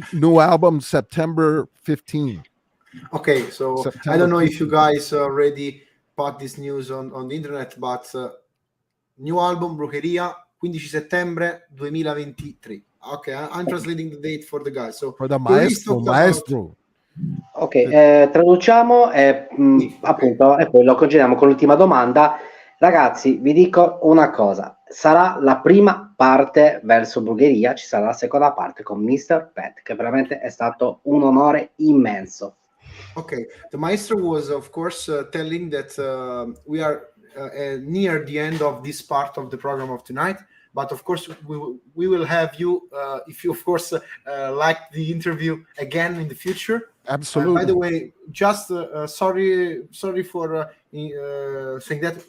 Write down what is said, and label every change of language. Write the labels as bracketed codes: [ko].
[en] New album, September 15. Okay, so September I don't know 15. if you guys already put this news on the internet, but new album Brujeria [it] 15 settembre 2023. [en] Okay, I'm translating the date for the guys. So For the release maestro. [it] Ok, traduciamo e appunto e poi lo congediamo con l'ultima domanda. Ragazzi, vi dico una cosa, sarà la prima parte verso Brujeria, ci sarà la seconda parte con Mr. Pet, che veramente è stato un onore immenso. [en] Okay, the maestro was of course telling that we are near the end of this part of the program of tonight, but of course we will have you if you of course like the interview again in the future. Absolutely. By the way, just sorry for saying that.